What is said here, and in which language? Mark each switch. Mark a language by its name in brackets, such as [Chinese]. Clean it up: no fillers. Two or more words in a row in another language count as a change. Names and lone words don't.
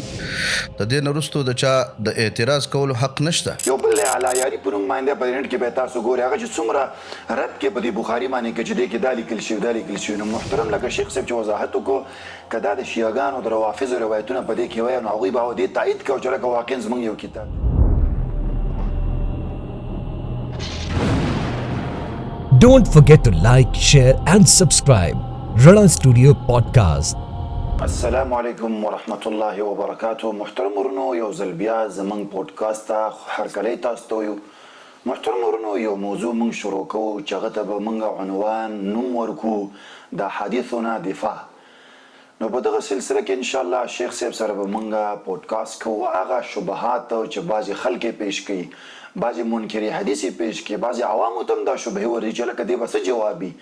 [Pashto] د دې نه وروستو د چا د اعتراض کولو حق نشته. یو بل علایاري په نوم باندې په نت کې به تاسو ګورئ هغه چې څومره رد کې په دې بخاري باندې کې چې دې کې دا لیکل شوي دا لیکل شوي. نو محترم لکه شیخ صاحب چې وضاحت وکړو که دا د شیعاګانو د روافظو روایتونه په دې کې وایي نو هغوی به دې تایید کړو چې لکه واقعا زموږ یو کتاب. [English] Don't forget to like, share and subscribe. Rana Studio Podcast. [Arabic] السلام علیکم ورحمت الله وبرکاته. [Pashto] محترم ورونو یو ځل بیا زموږ پودکاسټ ته هرکلی تاسو ته یو. محترم ورونو یو موضوع موږ شروع کوو چې هغه ته به موږ عنوان نوم ورکړو د حدیثونه دفاع. نو په دغه سلسله کې انشاءالله شیخ صاحب سره به موږ پودکاسټ کوو هغه شبهات چې بعضې خلک یې پیش کوي، بعضې منکري حدیث یې پیش کوي، بعضې عوامو ته هم دا شبهې ورځي چې لکه دې به څه جواب وي.